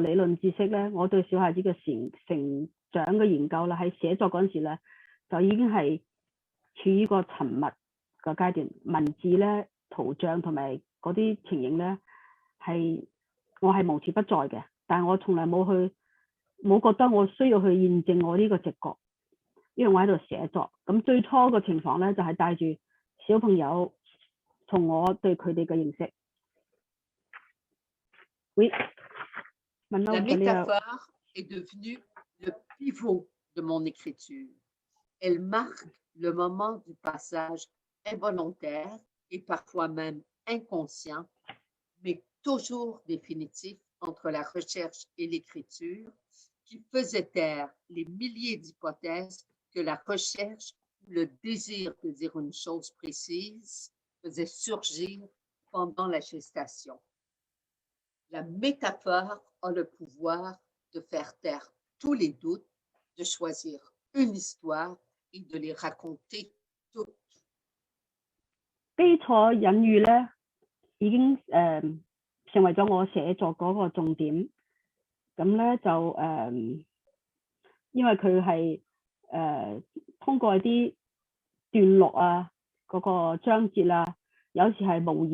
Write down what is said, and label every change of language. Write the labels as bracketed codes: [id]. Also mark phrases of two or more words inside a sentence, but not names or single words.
[yue] 理論知識咧，我對小孩子嘅成長嘅研究啦，喺寫作嗰陣時咧，就已經係處於個沉默嘅階段，文字咧、圖像同埋嗰啲情形咧，我係無處不在嘅，但係我從來冇覺得我需要去驗證我呢個直覺，因為我喺度寫作。咁最初嘅情況咧，就係帶住小朋友同我對佢哋嘅認識。Oui. [fr] La métaphore est devenue le pivot de mon écriture. Elle marque le moment du passage involontaire et parfois même inconscient, mais toujours définitif entre la recherche et l'écriture, qui faisait taire les milliers d'hypothèses que la recherche ou le désir de dire une chose précise faisait surgir pendant la gestation. La métaphore a le pouvoir de faire taire tous les doutes, de choisir une histoire et de les raconter toutes. [yue] 基礎隱喻咧，已經成為咗我寫作嗰個重點。咁咧就因為佢係通過啲段落啊，嗰個章節啊，有時係無